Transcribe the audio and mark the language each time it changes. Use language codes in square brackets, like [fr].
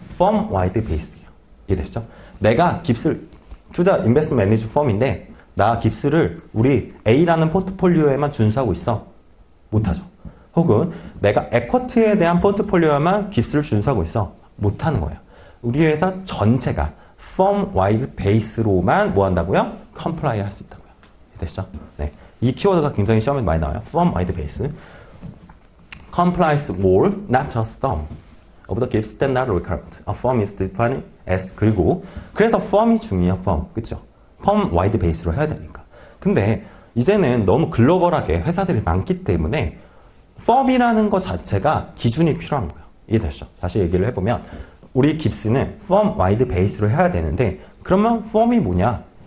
[ko] 펌 와이드 베이스예요. 이해되시죠? 내가 깁스를, 투자 인베스트 매니지 펌인데, 나 깁스를 우리 A라는 포트폴리오에만 준수하고 있어. 못하죠. 혹은 내가 에쿼티에 대한 포트폴리오에만 깁스를 준수하고 있어. 못하는 거예요. 우리 회사 전체가 firm wide base로만 뭐 한다고요? comply 할 수 있다고요. 되시죠? 네. 이 키워드가 굉장히 시험에 많이 나와요. [en] firm wide base. complies all, not just some of the GIBS standard requirement. A firm is defined as [ko] 그리고 그래서 firm이 중요해요. firm. 그쵸? firm wide base로 해야 되니까. 근데 이제는 너무 글로벌하게 회사들이 많기 때문에 firm이라는 것 자체가 기준이 필요한 거예요. 이해되시죠? 다시 얘기를 해보면 우리 깁스는 firm wide base로 해야 되는데 그러면 firm이 뭐냐?